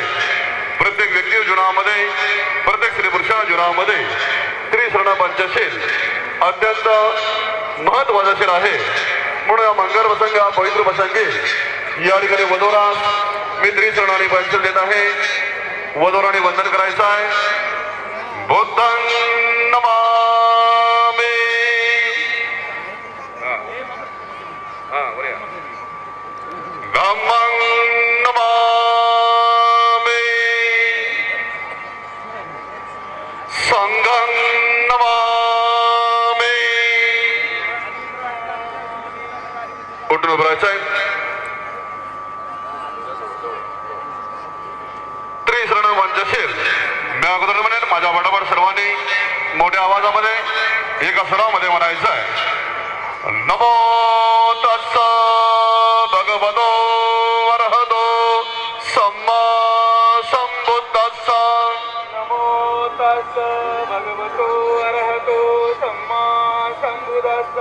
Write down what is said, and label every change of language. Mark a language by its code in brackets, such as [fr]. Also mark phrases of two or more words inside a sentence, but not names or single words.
[mr] प्रत्येक व्यक्ती जीवनामध्ये, प्रत्येक स्त्री पुरुषा जीवनामध्ये त्रिशरण पंचशील अत्यंत महत्वाचे आहे. म्हणून या मंगल प्रसंग, पवित्र प्रसंगी या ठिकाणी वधूरास मी त्रिशरणाने पंचशील देत आहे. वधूराने वंदन करायचं आहे. [pi] बुद्धं नमामि, धम्मं नमामि, संघं नमामि. [mr] उठून उभं राहायचं आहे. त्रिशरण पंचशील मी अगोदर म्हणेन, माझ्या बरोबर सर्वांनी मोठ्या आवाजामध्ये एका स्वरामध्ये म्हणायचं आहे. [pi] नमो तस्स भगवतो अरहतो सम्मा संबुद्धस्स. नमो तस्स भगवतो अरहतो सम्मा संबुद्धस्स.